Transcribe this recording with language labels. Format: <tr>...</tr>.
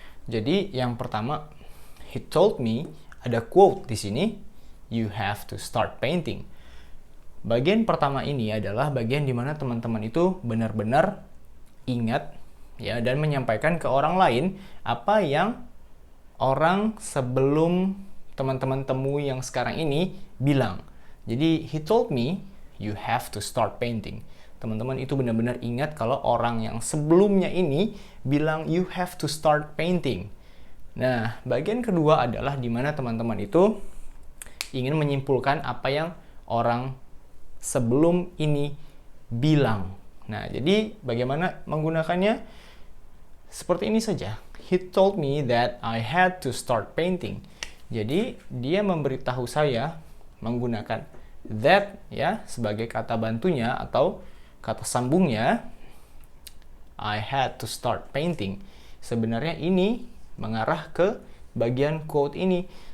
<id>Jadi, yang pertama,</id> <en>he told me,</en> <id>ada quote di sini,</id> <en>"You have to start painting."</en> <id>Bagian pertama ini adalah bagian di mana teman-teman itu benar-benar ingat ya dan menyampaikan ke orang lain apa yang orang sebelum teman-teman temui yang sekarang ini bilang. Jadi,</id> <en>he told me, "You have to start painting."</en> <id>Teman-teman itu benar-benar ingat kalau orang yang sebelumnya ini bilang,</id> <en>"You have to start painting."</en> <id>Nah, bagian kedua adalah di mana teman-teman itu ingin menyimpulkan apa yang orang sebelum ini bilang. Nah, jadi bagaimana menggunakannya? Seperti ini saja.</id> <en>He told me that I had to start painting.</en> <id>Jadi, dia memberitahu saya menggunakan that ya sebagai kata bantunya atau kata sambungnya,</id> <en>I had to start painting.</en> <id>Sebenarnya ini mengarah ke bagian quote ini.</id>